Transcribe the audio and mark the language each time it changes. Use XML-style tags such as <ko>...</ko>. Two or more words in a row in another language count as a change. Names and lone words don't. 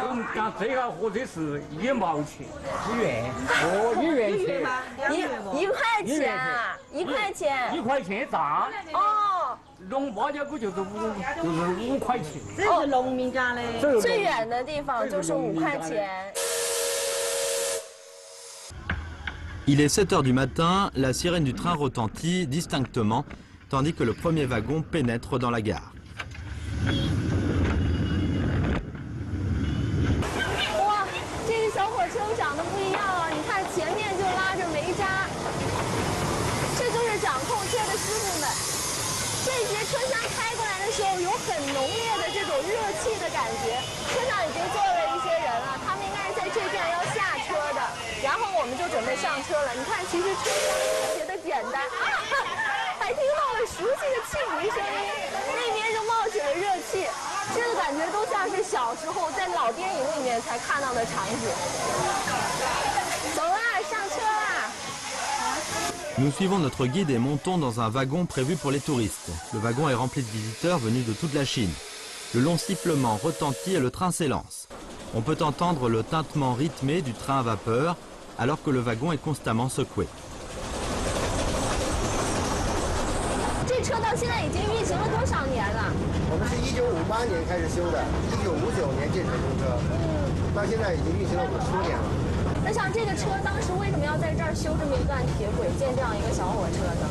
<zh>我们讲这个火车是1毛钱，1元，哦，1元钱，一块钱啊，1块钱，1块钱一站。哦。农八家股就是5块钱，这是农民家的。最远的地方就是5块钱。</zh> <fr>Il est 7 heures du matin, la sirène du train retentit distinctement, tandis que le premier wagon pénètre dans la gare.</fr> <zh>哇，这个小火车长得不一样啊！你看前面就拉着煤渣，这就是掌控车的师傅们。这节车厢开过来的时候，有很浓烈的这种热气的感觉。车上已经坐了一些人了，他们应该是在这站要下车的。然后我们就准备上车了。你看，其实车厢特别的简单啊，还听到了熟悉的汽笛声音，那边就冒起了热气，这个感觉都像是小时候在老电影里面才看到的场景。走啦，上车啦！</zh> <fr>Nous suivons notre guide et montons dans un wagon prévu pour les touristes. Le wagon est rempli de visiteurs venus de toute la Chine. Le long sifflement retentit et le train s'élance. On peut entendre le tintement rythmé du train à vapeur alors que le wagon est constamment secoué.</fr> <zh>这车到现在已经运行了多少年了？我们是1958年开始修的，1959年建成通车，到现在已经运行了50多年了。那像这个车当时为什么要在这儿修这么一段铁轨，建这样一个小火车呢？</zh>